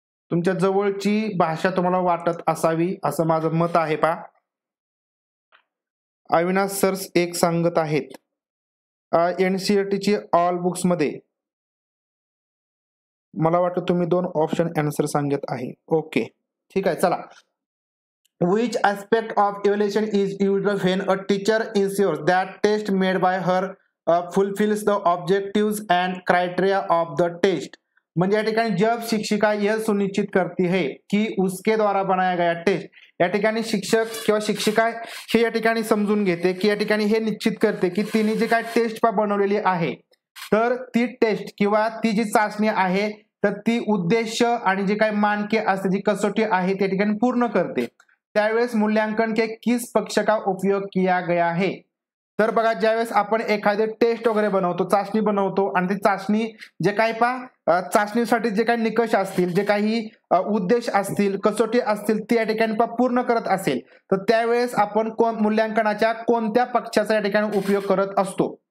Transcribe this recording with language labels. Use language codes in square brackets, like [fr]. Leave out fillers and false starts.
[mr] तुमच्या जवळची भाषा तुम्हाला वाटत असावी असं माझं मत आहे अविनाश सर एक सांगत आहेत एनसीईआरटीची ऑल बुक्स मध्ये मला वाटतं तुम्ही 2 ऑप्शन आन्सर सांगत आहे. ओके ठीक आहे. [en] चला which aspect of evaluation is used when a teacher ensures that test made by her fulfills the objectives and criteria of the test. [mr] म्हणजे या ठिकाणी [hi] जब शिक्षिका यह सुनिश्चित करती है कि उसके द्वारा बनाया गया टेस्ट [mr] या ठिकाणी शिक्षक किंवा शिक्षिका हे या ठिकाणी समजून घेते की या ठिकाणी हे निश्चित करते की तिने जे काय टेस्ट बनवलेली आहे तर ती टेस्ट किंवा ती जी चाचणी आहे तर ती उद्देश आणि जे काही मानके असते जी कसोटी आहे त्या ठिकाणी पूर्ण करते. त्यावेळेस [hi] मूल्यांकन के किस पक्ष का उपयोग किया गया है. [mr] तर बघा ज्यावेळेस आपण एखादे टेस्ट वगैरे बनवतो चाचणी बनवतो आणि ती चाचणी जे काही चाचणीसाठी जे काही निकष असतील जे काही उद्देश असतील कसोटी असतील ते या ठिकाणी पूर्ण करत असेल तर त्यावेळेस आपण मूल्यांकनाच्या कोणत्या पक्षाचा या ठिकाणी उपयोग करत असतो.